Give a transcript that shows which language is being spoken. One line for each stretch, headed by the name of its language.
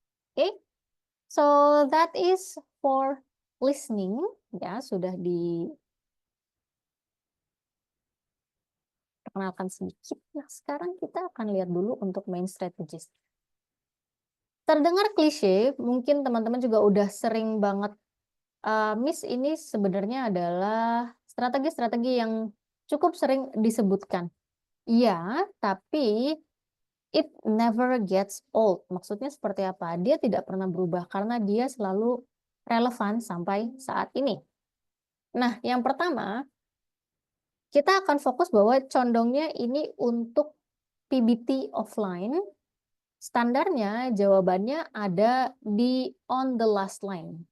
English: Oke, so that is for listening
Indonesian: ya, sudah diperkenalkan sedikit. Nah, sekarang kita akan lihat dulu untuk main strategies. Terdengar klise, mungkin teman-teman juga udah sering banget miss ini sebenarnya adalah strategi-strategi yang cukup sering disebutkan. Iya, tapi
English: it never gets old.
Indonesian: Maksudnya seperti apa? Dia tidak pernah berubah karena dia selalu relevan sampai saat ini. Nah, yang pertama, kita akan fokus bahwa condongnya ini untuk PBT offline. Standarnya jawabannya ada di
English: on the last line.